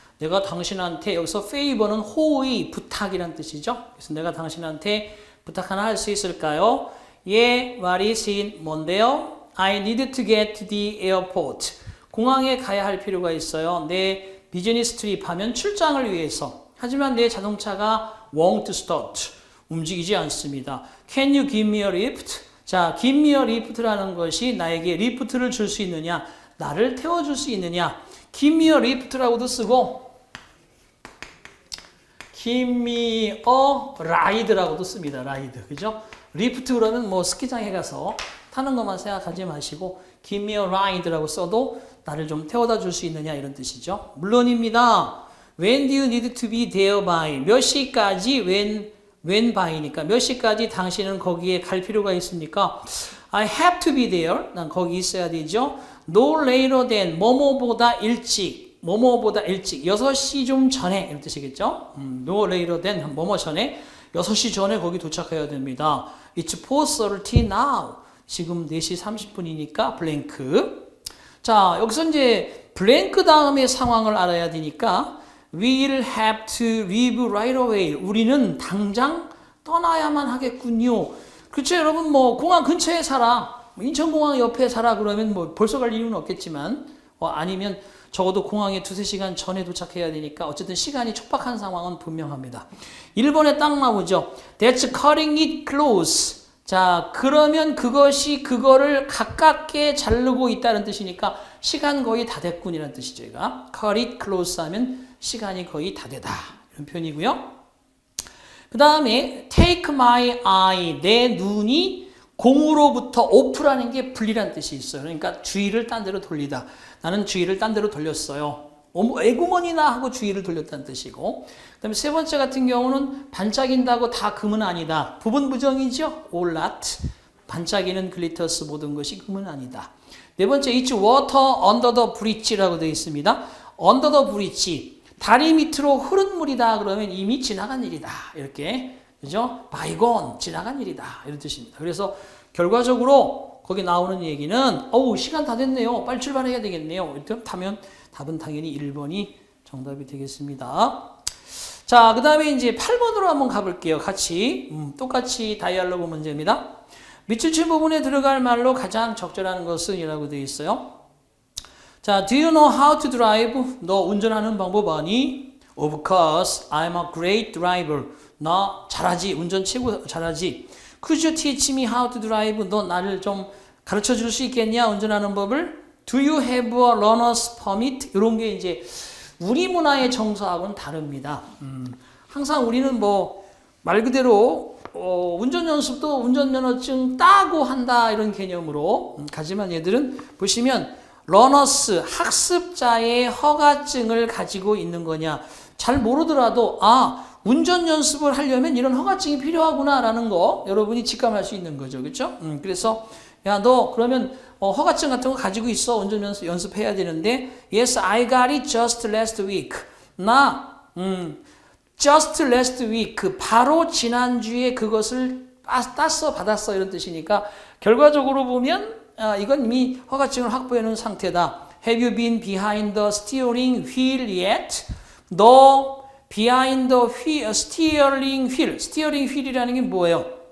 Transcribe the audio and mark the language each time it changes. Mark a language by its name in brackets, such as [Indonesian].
[Korean] 내가 당신한테 여기서 favor는 호의, 부탁이란 뜻이죠. 그래서 내가 당신한테 부탁 하나 할 수 있을까요? 예, [English] what is it? [Korean] 뭔데요? [English] I need to get to the airport. [Korean] 공항에 가야 할 필요가 있어요. 내 비즈니스 트립 하면 출장을 위해서. 하지만 내 자동차가 [English] won't start. [Korean] 움직이지 않습니다. [English] Can you give me a lift? [Korean] 자, [English] give me a lift [Korean] 라는 것이 나에게 리프트를 줄 수 있느냐, 나를 태워줄 수 있느냐. [English] give me a lift [Korean] 라고도 쓰고 [English] give me a ride [Korean] 라고도 씁니다. ride. 그죠? 리프트 그러면 뭐 스키장에 가서 타는 것만 생각하지 마시고 [English] give me a ride [Korean] 라고 써도 나를 좀 태워다 줄 수 있느냐 이런 뜻이죠. 물론입니다. [English] When do you need to be there by? [Korean] 몇 시까지 [English] when by [Korean] 니까 몇 시까지 당신은 거기에 갈 필요가 있습니까? [English] I have to be there. [Korean] 난 거기 있어야 되죠. [English] No later than [Korean] 뭐뭐보다 일찍. 6시 좀 전에 이런 뜻이겠죠. [English] No later than [Korean] 뭐뭐 전에 6시 전에 거기 도착해야 됩니다. [English] It's 4:30 now. [Korean] 지금 4시 30분이니까 블랭크. 자, 여기서 이제 블랭크 다음에 상황을 알아야 되니까 [English] We'll have to leave right away. [Korean] 우리는 당장 떠나야만 하겠군요. 그렇죠, 여러분. 뭐 공항 근처에 살아. 인천공항 옆에 살아. 그러면 뭐 벌써 갈 이유는 없겠지만 아니면 적어도 공항에 2-3시간 전에 도착해야 되니까 어쨌든 시간이 촉박한 상황은 분명합니다. 1번에 딱 나오죠. [English] That's cutting it close. [Korean] 자, 그러면 그거를 가깝게 자르고 있다는 뜻이니까 시간 거의 다 됐군이라는 뜻이죠. 얘가 [English] cut it close [Korean] 하면 시간이 거의 다 되다. 이런 표현이고요. 그 다음에 [English] take my eye. [Korean] 내 눈이 공으로부터 off라는 게 분리란 뜻이 있어요. 그러니까 주의를 딴 데로 돌리다. 나는 주의를 딴 데로 돌렸어요. 에구머니나 하고 주의를 돌렸다는 뜻이고, 그 다음에 세 번째 같은 경우는 반짝인다고 다 금은 아니다. 부분 부정이죠. all not. 반짝이는 글리터스 모든 것이 금은 아니다. 네 번째, [English] it's water under the bridge [Korean] 라고 되어 있습니다. [English] under the bridge. [Korean] 다리 밑으로 흐른 물이다. 그러면 이미 지나간 일이다. 이렇게. 그죠? bygone. 지나간 일이다. 이런 뜻입니다. 그래서 결과적으로 거기 나오는 얘기는 시간 다 됐네요. 빨리 출발해야 되겠네요. 이렇게 하면 답은 당연히 1번이 정답이 되겠습니다. 자, 그 다음에 이제 8번으로 한번 가볼게요. 같이. 똑같이 다이얼로그 문제입니다. 밑줄친 부분에 들어갈 말로 가장 적절한 것은 이라고 되어 있어요. [English] 자, do you know how to drive? [Korean] 너 운전하는 방법 아니? [English] Of course, I'm a great driver. [Korean] 나 잘하지. 운전 최고 잘하지. [English] Could you teach me how to drive? [Korean] 너 나를 좀 가르쳐 줄 수 있겠냐? 운전하는 법을? [English] Do you have a learner's permit? [Korean] 이런 게 이제 우리 문화의 정서하고는 다릅니다. 항상 우리는 뭐 말 그대로 운전 연습도 운전면허증 따고 한다 이런 개념으로 하지만 얘들은 보시면 러너스 학습자의 허가증을 가지고 있는 거냐 잘 모르더라도 운전 연습을 하려면 이런 허가증이 필요하구나라는 거 여러분이 직감할 수 있는 거죠. 그렇죠? 그래서 야, 너 그러면 허가증 같은 거 가지고 있어. 운전 연습해야 되는데 [English] Yes, I got it just last week. [Korean] 나 [English] just last week [Korean] 바로 지난주에 그것을 받았어 이런 뜻이니까 결과적으로 보면 이건 이미 허가증을 확보해 놓은 상태다. [English] Have you been behind the steering wheel yet? [Korean] 너 [English] behind the wheel, [Korean] steering wheel이라는 게 뭐예요?